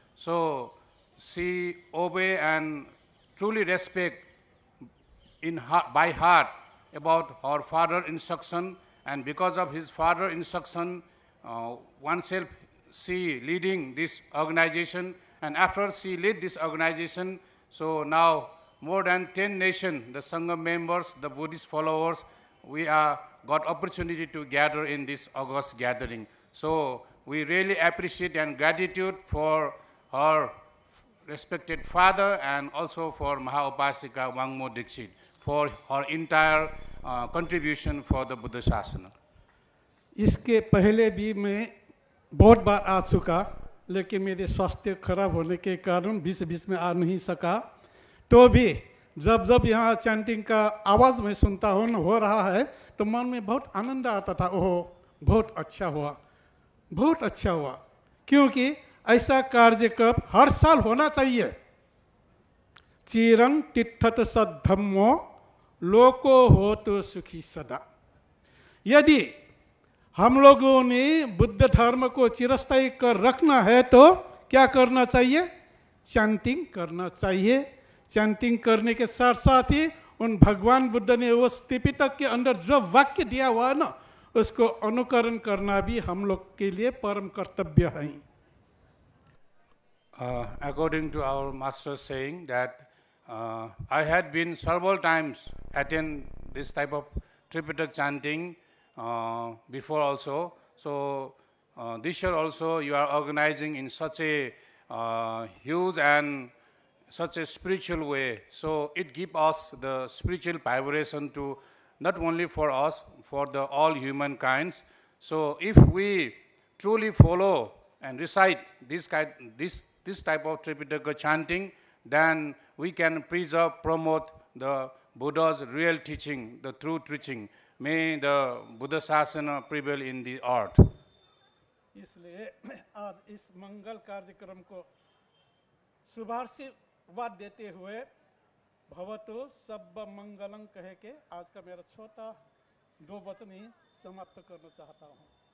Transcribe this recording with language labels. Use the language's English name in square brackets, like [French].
[English] So she obey and truly respect by heart about her father's instruction, and because of his father's instruction, oneself she leading this organization, and after she lead this organization, so now more than 10 nations, the Sangha members, the Buddhist followers, we got opportunity to gather in this August gathering. So we really appreciate and gratitude for her respected father and also for Mahaupasika Wangmo Dikshit for her entire contribution for the Buddha Shasana. [Hindi] इसके पहले भी मैं बहुत बार आ चुका, लेकिन मेरे स्वास्थ्य खराब होने के कारण बीच में आ नहीं सका। तो भी जब यहाँ चैंटिंग का आवाज़ मैं सुनता हूँ हो रहा है, तो मन में बहुत आनंद आता था। ओह, बहुत अच्छा हुआ, बहुत अच्छा हुआ, क्योंकि ऐसा कार्यक्रम हर साल होना चाहिए। [Pali] चिरं तिष्ठत सद्धम्मो लोको होतु सुखी सदा। [Hindi] यदि हम लोगों ने बुद्ध धर्म को चिरस्थायी कर रखना है तो क्या करना चाहिए? चैंटिंग करना चाहिए। चैंटिंग करने के साथ साथ ही उन भगवान बुद्ध ने उस त्रिपिटक के अंदर जो वाक्य दिया हुआ है ना, उसको अनुकरण करना भी हम लोग के लिए परम कर्तव्य है। [English] According to our master saying that I had been several times attend this type of Tripitaka chanting before also. So this year also you are organizing in such a huge and such a spiritual way. So it gives us the spiritual vibration to not only for us, for the all humankind. So if we truly follow and recite this type of Tripitaka chanting, then we can preserve, promote the Buddha's real teaching, the true teaching. May the Buddha Shasana prevail in the earth. [Hindi] इसलिए आज इस मंगल कार्यक्रम को शुभाशीर्वाद देते हुए [Pali] भवतु सब मंगलम [Hindi] कह के आज का मेरा छोटा 2 वचन ही समाप्त करना चाहता हूँ।